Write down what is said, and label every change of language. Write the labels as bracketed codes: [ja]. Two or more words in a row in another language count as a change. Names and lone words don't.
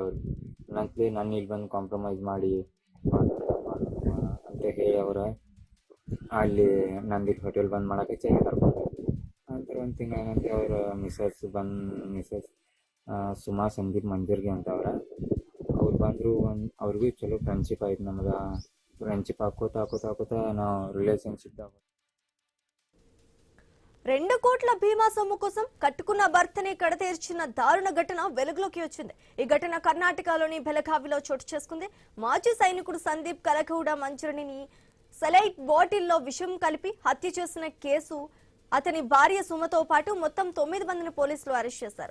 [kn] ಅವ್ರಿಗೆ ನಾನು ಇಲ್ಲಿ ಬಂದು ಕಾಂಪ್ರಮೈಸ್ ಮಾಡಿ ಅಂತ ಹೇಳಿ ಅವ್ರ ಅಲ್ಲಿ ನಂದಿ ಹೋಟೆಲ್ ಬಂದ್ ಮಾಡಕ್ಕೆ ಚೆಕ್ ಕರ್ಕೊಂಡು ನಂತರ ಒಂದು ತಿಂಗಳ ನಂತರ ಅವ್ರ ಮಿಸಸ್ ಸುಮಾ ಸಂದೀಪ್ ಮಂಜರ್ಗಿ ಅಂತ ಅವ್ರು ಬಂದರು. ಅವ್ರಿಗೂ ಚಲೋ ಫ್ರೆಂಡ್ಶಿಪ್ ಆಯ್ತು. ನಮ್ಗೆ ಫ್ರೆಂಡ್ಶಿಪ್ ಹಾಕೋತಾ ನಾವು ರಿಲೇಷನ್ಶಿಪ್ [te] 2 కోట్ల బీమా సొమ్ము కోసం కట్టుకున్న భర్తనే కడతీర్చిన దారుణ ఘటన వెలుగులోకి వచ్చింది. ఈ ఘటన కర్ణాటకలోని బెలగావిలో చోటు చేసుకుంది. మాజీ సైనికుడు సందీప్ కలగౌడ మంజరిని సెలైట్ బాటిల్లో విషం కలిపి హత్య చేసిన కేసు అతని భార్య సుమతో పాటు మొత్తం 9 మందిని పోలీసులు అరెస్ట్ చేశారు.